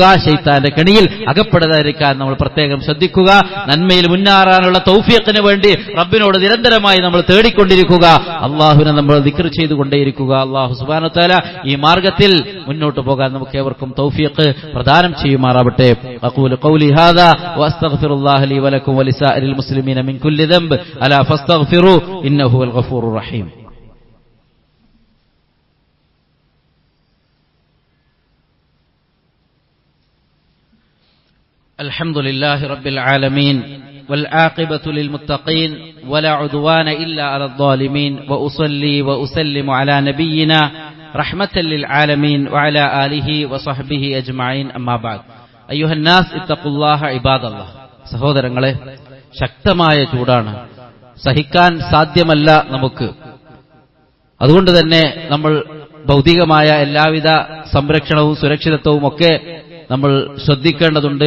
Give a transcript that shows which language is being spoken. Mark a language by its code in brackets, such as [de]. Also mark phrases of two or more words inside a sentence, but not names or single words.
[ml] ശൈത്താന്റെ കെണിയിൽ അകപ്പെടാതിരിക്കാൻ നമ്മൾ പ്രത്യേകം ശ്രദ്ധിക്കുക. നന്മയിൽ മുന്നേറാനുള്ള തൗഫീഖിന് വേണ്ടി റബ്ബിനോട് നിരന്തരമായി നമ്മൾ തേടിക്കൊണ്ടിരിക്കുക. അള്ളാഹുവിനെ നമ്മൾ ദിക്ർ ചെയ്തുകൊണ്ടേയിരിക്കുക. [ar] الله سبحانه وتعالى [ml] ഈ മാർഗത്തിൽ മുന്നോട്ട് പോകാൻ നമുക്ക് ഏവർക്കും തൗഫീഖ് പ്രദാനം ചെയ്യുമാറാവട്ടെ. [ar] أقول قولي هذا واستغفر الله لي ولكم ولسائر المسلمين من كل ذنب الا فاستغفروا انه هو الغفور الرحيم. الحمد لله رب العالمين والعاقبة للمتقين ولا عدوان إلا على الظالمين وأصلي وأسلم على نبينا رحمة للعالمين وعلى آله وصحبه أجمعين أما بعد. أيها الناس اتقوا الله عباد الله. [ml] സഹോദരങ്ങളെ, ശക്തമായ ചൂടാണ്, സഹിക്കാൻ സാധ്യമല്ല നമുക്ക്. അതുകൊണ്ട് തന്നെ നമ്മൾ ഭൗതികമായ എല്ലാവിധ സംരക്ഷണവും സുരക്ഷിതത്വവും ഒക്കെ നമ്മൾ ശ്രദ്ധിക്കേണ്ടതുണ്ട്.